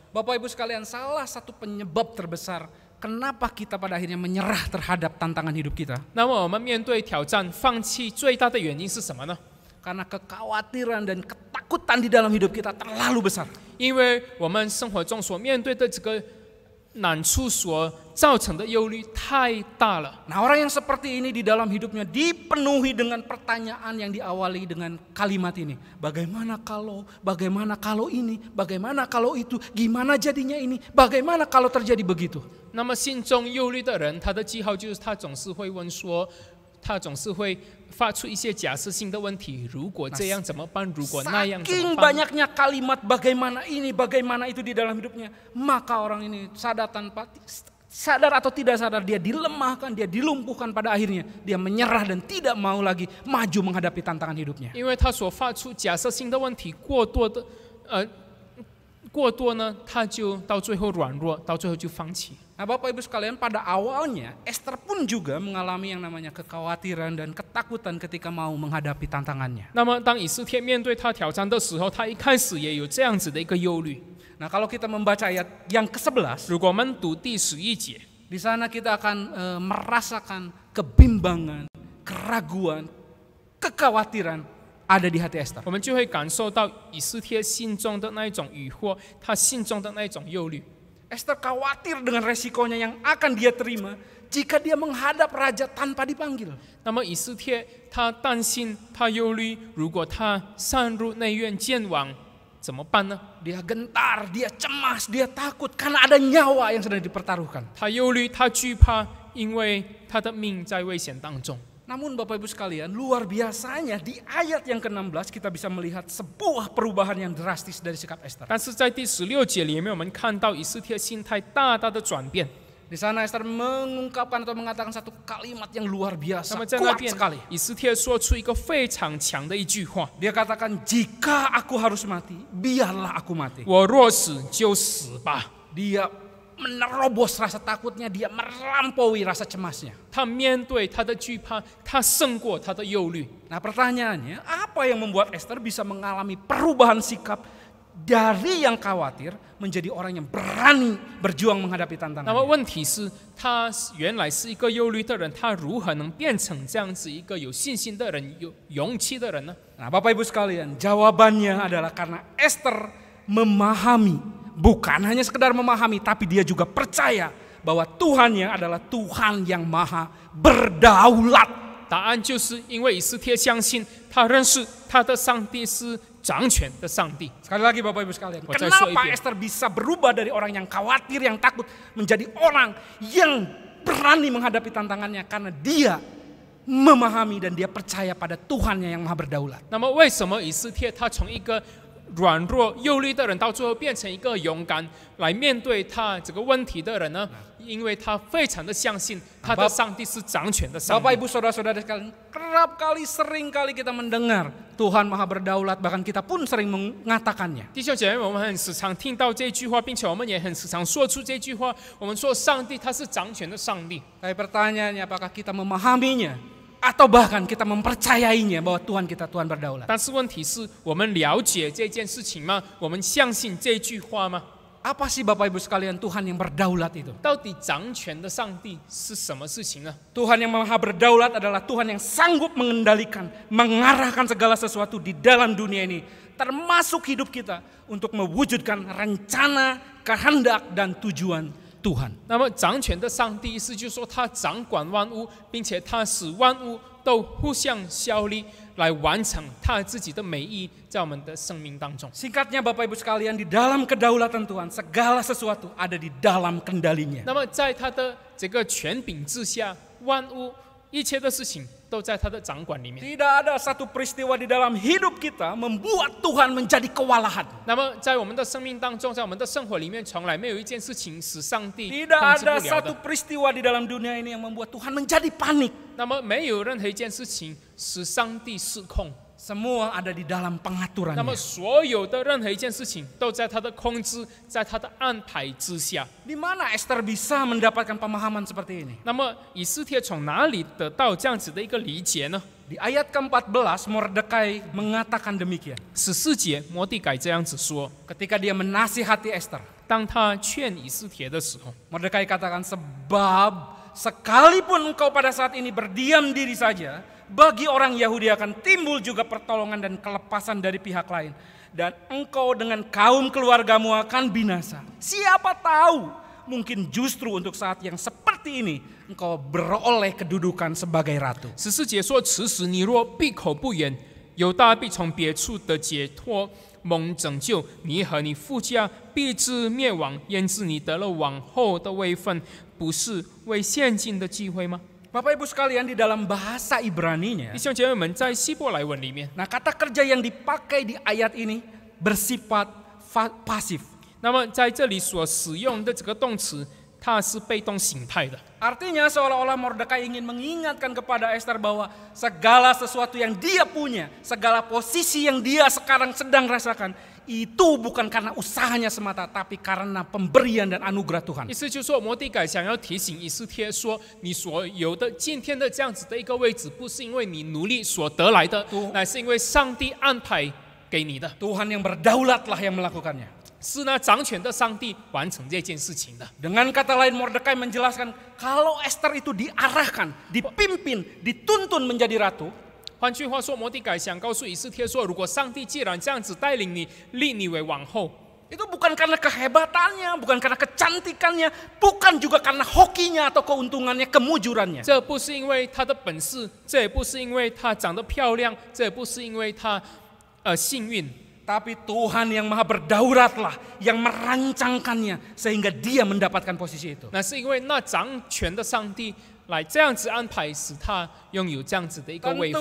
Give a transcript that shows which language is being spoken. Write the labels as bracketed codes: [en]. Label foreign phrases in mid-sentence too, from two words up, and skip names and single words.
[id] Bapak Ibu sekalian, salah satu penyebab terbesar kenapa kita pada akhirnya menyerah terhadap tantangan hidup kita? [zh] 那么我们面对挑战放弃最大的原因是什么呢？ [id] Karena kekhawatiran dan ketakutan di dalam hidup kita terlalu besar. [zh] 因为我们生活中所面对的这个难处所造成的忧虑太大了。 [id] Nah, orang yang seperti ini di dalam hidupnya dipenuhi dengan pertanyaan yang diawali dengan kalimat ini. Bagaimana kalau ini, bagaimana kalau itu, gimana jadinya ini, bagaimana kalau terjadi begitu. [zh] 那么心中忧虑的人，他的记号就是他总是会问说，他总是会发出一些假设性的问题：如果这样怎么办？如果那样怎 [id] Saking [zh] 么办？ [id] banyaknya kalimat bagaimana ini, bagaimana itu di dalam hidupnya, maka orang ini sadar atau tidak sadar dia dilemahkan, dia dilumpuhkan, pada akhirnya dia menyerah dan tidak mau lagi maju menghadapi tantangan hidupnya. [zh] 因为他所发出假设性的问题过多呢，他就到最后软弱，到最后就放弃。 [id] Nah, Bapak Ibu sekalian, pada awalnya Esther pun juga mengalami yang namanya kekhawatiran dan ketakutan ketika mau menghadapi tantangannya. [zh] 那么当以斯帖面对他挑战的时候，他一开始也有这样子的一个忧虑。 [id] Nah, kalau kita membaca ayat yang ke-11, [zh] 如果我们读第11节， [id] di sana kita akan merasakan kebimbangan, keraguan, kekhawatiran ada di hati Esther. [zh] 我们就会感受到以斯帖心中的那一种疑惑，他心中的那一种忧虑。 [id] Esther khawatir dengan resikonya yang akan dia terima jika dia menghadap raja tanpa dipanggil. [zh] 那么以斯帖他担心，他忧虑，如果他上入内院见王，怎么办呢？ [id] Dia gentar, dia cemas, dia takut karena ada nyawa yang sedang dipertaruhkan. [zh] 他忧虑，他惧怕，因为他的命在危险当中。 [id] Namun Bapak Ibu sekalian, luar biasanya di ayat yang ke-16 kita bisa melihat sebuah perubahan yang drastis dari sikap Esther. [zh] 但是在第16节里面，我们看到以斯帖心态大大的转变。 [id] Di sana Esther mengungkapkan atau mengatakan satu kalimat yang luar [zh] 那 [id] biasa, [zh] 么在那 [id] kuat [zh] 边 [id] sekali. [zh] 以斯帖说出一个非常强的一句话 [id] Dia katakan, jika aku harus mati, biarlah aku mati. [zh] 我若死就死吧。 [id] Dia menerobos rasa takutnya, dia melampaui rasa cemasnya. [zh] 他面对他的惧怕，他胜过他的忧虑。 [id] Nah, pertanyaannya, apa yang membuat Esther bisa mengalami perubahan sikap dari yang khawatir menjadi orang yang berani berjuang menghadapi [zh] 那么 [id] tantangan? [zh] 问题是，他原来是一个忧虑的人，他如何能变成这样子一个有信心的人、有勇气的人呢？ [id] Nah, Bapak Ibu sekalian, jawabannya adalah karena Esther memahami, bukan hanya sekedar memahami, tapi dia juga percaya bahwa Tuhannya adalah Tuhan yang maha berdaulat. [zh] 答案就是因为以斯帖相信，他认识他的上帝是掌权的上帝。 [id] Sekali lagi Bapak Ibu sekalian, Wajah kenapa soibia. Esther bisa berubah dari orang yang khawatir, yang takut, menjadi orang yang berani menghadapi tantangannya? Karena dia memahami dan dia percaya pada Tuhannya yang maha berdaulat. [zh] 那么为什么以斯帖他从一个软弱忧虑的人，到最后变成一个勇敢来面对他这个问题的人呢？因为他非常的相信他的上帝是掌权的上 [id] Bapak [zh] 帝。 [id] Ibu saudara-saudara sekalian, kerap kali sering kali kita mendengar Tuhan maha berdaulat, bahkan kita pun sering mengatakannya. [zh] 弟兄姐妹，我们很时常听到这句话，并且我们也很时常说出这句话。我们说上帝他是掌权的上帝。 [id] Tapi pertanyaannya, apakah kita memahaminya atau bahkan kita mempercayainya bahwa Tuhan kita Tuhan berdaulat? [zh] 但是问题是我们了解这件事情吗？我们相信这句话吗？ [id] Apa sih Bapak Ibu sekalian Tuhan yang berdaulat itu? [zh] 到底掌权的上帝是什么事情呢？ [id] Tuhan yang maha berdaulat adalah Tuhan yang sanggup mengendalikan, mengarahkan segala sesuatu di dalam dunia ini, termasuk hidup kita, untuk mewujudkan rencana, kehendak, dan tujuan Tuhan. [zh] 那么掌权的上帝意思就是说，他掌管万物，并且他使万物都互相效力，来完成他自己的美意在我们的生命当中。 [id] Singkatnya Bapak Ibu sekalian, di dalam kedaulatan Tuhan, segala sesuatu ada di dalam kendalinya. [zh] 那么在他的这个权柄之下，万物一切的事情都在他的掌管里面。 [id] Tidak ada satu peristiwa di dalam hidup kita membuat Tuhan menjadi kewalahan. [zh] 那么在我们的生命当中，在我们的生活里面，从来没有一件事情使上帝 [id] Tidak [zh] 控制 [id] ada [zh] 不了 [id] satu [zh] 的。 [id] peristiwa di dalam dunia ini yang membuat Tuhan menjadi panik. [zh] 那么没有任何一件事情使上帝失控。 [id] Semua ada di dalam [zh] 那么 [id] pengaturannya. [zh] 所有的任何一件事情都在他的控制，在他的安排之下。 [id] Di mana Esther bisa mendapatkan pemahaman seperti ini? [zh] 那么以斯帖从哪里得到这样子的一个理解呢？ [id] Di ayat ke-14 Mordekai mengatakan demikian. [zh] 14 节，摩地改这样子说： [id] Ketika dia menasihati Esther, [zh] 当他劝以斯帖的时候， [id] Mordekai katakan, sebab sekalipun engkau pada saat ini berdiam diri saja, bagi orang Yahudi akan timbul juga pertolongan dan kelepasan dari pihak lain. Dan engkau dengan kaum keluargamu akan binasa. Siapa tahu, mungkin justru untuk saat yang seperti ini, engkau beroleh kedudukan sebagai ratu. [zh] 14 节说：此时你若闭口不言，犹大必从别处的解脱蒙拯救，你和你父家必至灭亡，焉知你得了王后的位分，不是为现今的机会吗？ [id] Bapak Ibu sekalian, di dalam bahasa Ibraninya, [zh] 弟兄姐妹们，在希伯来文里面， [id] nah kata kerja yang dipakai di ayat ini bersifat pasif. [zh] 那么在这里所使用的这个动词，它是被动形态的。 [id] Artinya seolah-olah Mordekai ingin mengingatkan kepada Esther bahwa segala sesuatu yang dia punya, segala posisi yang dia sekarang sedang rasakan, itu bukan karena usahanya semata, tapi karena pemberian dan anugerah Tuhan. [zh] 意思就是说，摩地改想要提醒以斯帖说，你所有的今天的这样子的一个位置，不是因为你努力所得来的，乃是因为上帝安排给你的。 [id] Tuhan yang berdaulatlah yang melakukannya. [zh] 是那掌权的上帝完成这件事情的。 [id] Dengan kata lain, Mordekai menjelaskan kalau Esther itu diarahkan, dipimpin, dituntun menjadi ratu, [zh] 换句话说，摩地改想告诉以斯帖说，如果上帝既然这样子带领你，立你为王后， [id] itu bukan karena kehebatannya, bukan karena kecantikannya, bukan juga karena hokinya atau keuntungannya, kemujurannya. [zh] 这不是因为她的本事，这也不是因为她长得漂亮，这也不是因为她幸运， [id] Tapi Tuhan yang maha berdaulatlah yang merancangkannya sehingga dia mendapatkan posisi itu. [zh] 那是因为那掌权的上帝来这样子安排，使她拥有这样子的一个位